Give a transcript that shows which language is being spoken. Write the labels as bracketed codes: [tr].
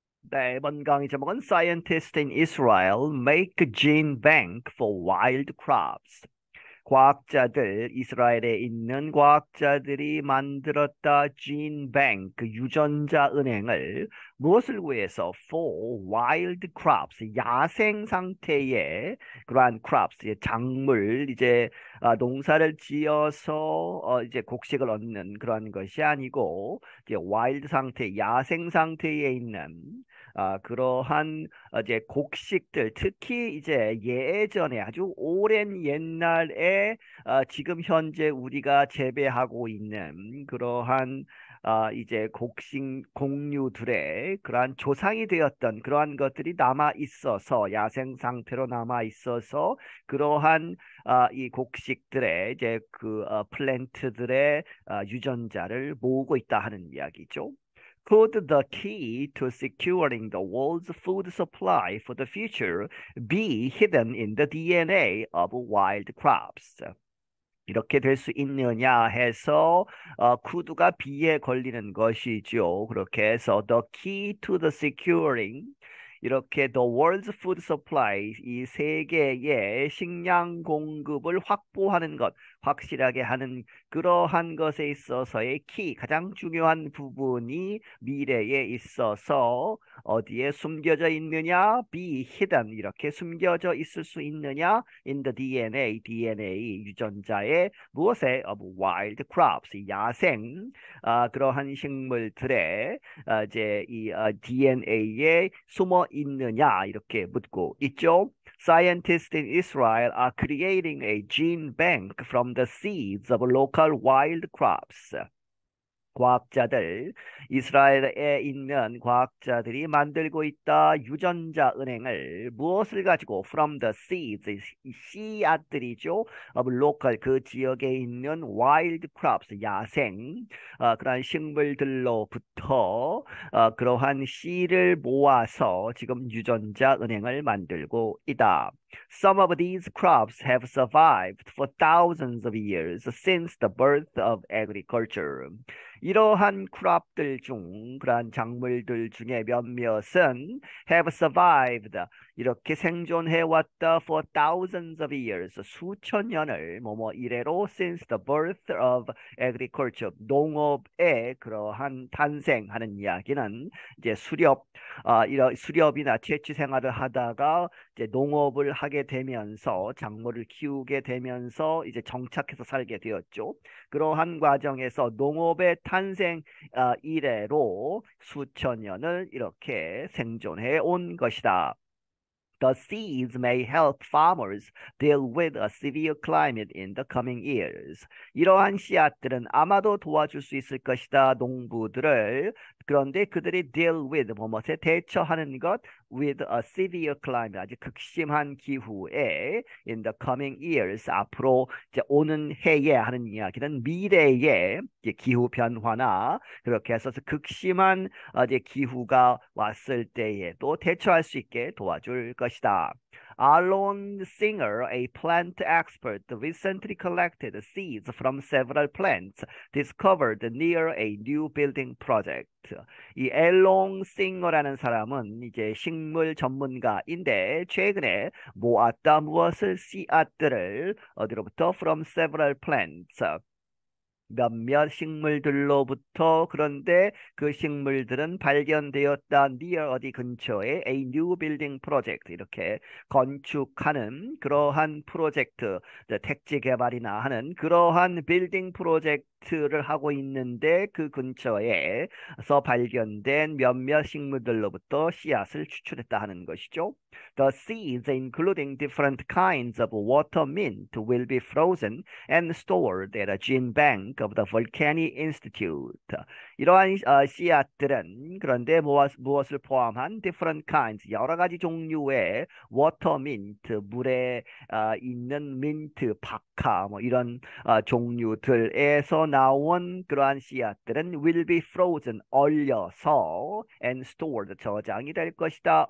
[ko] 네, 이번 강의 제목은 [en] Scientists in Israel make gene bank for wild crops. [ko] 과학자들, 이스라엘에 있는 과학자들이 만들었다 [en] gene bank, [ko] 그 유전자 은행을 무엇을 위해서? [en] For wild crops, [ko] 야생 상태의 그러한 [en] crops, [ko] 작물, 농사를 지어서 이제 곡식을 얻는 그런 것이 아니고 이제 [en] wild [ko] 상태, 야생 상태에 있는 그러한 이제 곡식들, 특히 이제 예전에 아주 오랜 옛날에 지금 현재 우리가 재배하고 있는 그러한 이제 곡식 곡류들의 그러한 조상이 되었던 그러한 것들이 남아 있어서 야생 상태로 남아 있어서 그러한 이 곡식들의 이제 그 플랜트들의 유전자를 모으고 있다 하는 이야기죠. [en] Could the key to securing the world's food supply for the future be hidden in the DNA of wild crops? [ko] 이렇게 될 수 있느냐 해서 쿠드가 B에 걸리는 것이죠. 그렇게 해서 [en] the key to the securing [ko] 이렇게 [en] the world's food supply [ko] 이 세계의 식량 공급을 확보하는 것, 확실하게 하는 그러한 것에 있어서의 키, 가장 중요한 부분이 미래에 있어서 어디에 숨겨져 있느냐? [en] Be hidden [ko] 이렇게 숨겨져 있을 수 있느냐? [en] In the DNA [ko] 유전자의 무엇에? [en] Of wild crops [ko] 야생 그러한 식물들의 이제 이 DNA에 숨어 있느냐 이렇게 묻고 있죠. [en] Scientists in Israel are creating a gene bank from the seeds of local wild crops. [ko] 과학자들, 이스라엘에 있는 과학자들이 만들고 있다 유전자 은행을 무엇을 가지고 [en] from the seeds, [ko] 이 씨앗들이죠. [en] of local [ko] 그 지역에 있는 [en] wild crops, [ko] 야생 그러한 식물들로부터 그러한 씨를 모아서 지금 유전자 은행을 만들고 있다. [en] Some of these crops have survived for thousands of years since the birth of agriculture. [ko] 이러한 크롭들 중, 그러한 작물들 중에 몇몇은 [en] have survived, [ko] 이렇게 생존해왔다 [en] for thousands of years, [ko] 수천 년을 뭐뭐 이래로 [en] since the birth of agriculture, [ko] 농업의 그러한 탄생하는 이야기는 이제 이런 수렵이나 채취 생활을 하다가 이제 농업을 하게 되면서 작물을 키우게 되면서 이제 정착해서 살게 되었죠. 그러한 과정에서 농업의 탄생 이래로 수천 년을 이렇게 생존해 온 것이다. [en] The seeds may help farmers deal with a severe climate in the coming years. [ko] 이러한 씨앗들은 아마도 도와줄 수 있을 것이다. 농부들을 그런데 그들이 [en] deal with [ko] 뭐뭐에 대처하는 것 [en] with a severe climate [ko] 아주 극심한 기후에 [en] in the coming years [ko] 앞으로 이제 오는 해에 하는 이야기는 미래의 기후 변화나 그렇게 해서 극심한 이제 기후가 왔을 때에도 대처할 수 있게 도와줄 것이다. [en] Alon Singer, a plant expert, recently collected seeds from several plants discovered near a new building project. [ko] 이 앨롱 싱어라는 사람은 이제 식물 전문가인데 최근에 모았다 무엇을 씨앗들을 어디로부터 [en] from several plants [ko] 몇몇 식물들로부터 그런데 그 식물들은 발견되었다 near 어디 근처에 [en] a new building project [ko] 이렇게 건축하는 그러한 프로젝트 택지 개발이나 하는 그러한 빌딩 프로젝트를 하고 있는데 그 근처에서 발견된 몇몇 식물들로부터 씨앗을 추출했다 하는 것이죠. [en] The seeds, including different kinds of water mint, will be frozen and stored at a gene bank of the Volcanic Institute. [ko] 이러한 씨앗들은 그런데 무엇을 포함한 [en] different kinds, [ko] 여러 가지 종류의 [en] water mint, [ko] 물에 있는 민트, 박하, 뭐 이런 종류들에서 나온 그러한 씨앗들은 [en] will be frozen, [ko] 얼려서 [en] and stored, [ko] 저장이 될 것이다.